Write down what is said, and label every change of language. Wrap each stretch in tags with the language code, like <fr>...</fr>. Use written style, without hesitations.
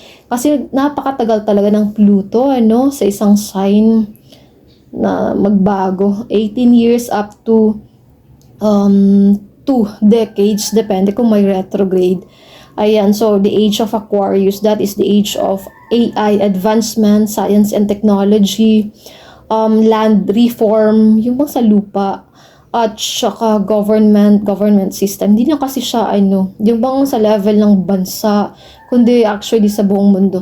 <tl>Kasi napakatagal talaga ng Pluto, sa isang sign na magbago. 18 years up to 2 2 decades, depende kung may retrograde.</tl> <en>Ayan, so the age of Aquarius, that is the age of AI advancement, science and technology, land reform,</en> <tl>yung bang sa lupa, at saka</tl> <en>government system.</en> <tl>Hindi na kasi siya yung bang sa level ng bansa, kundi actually sa buong mundo.</tl>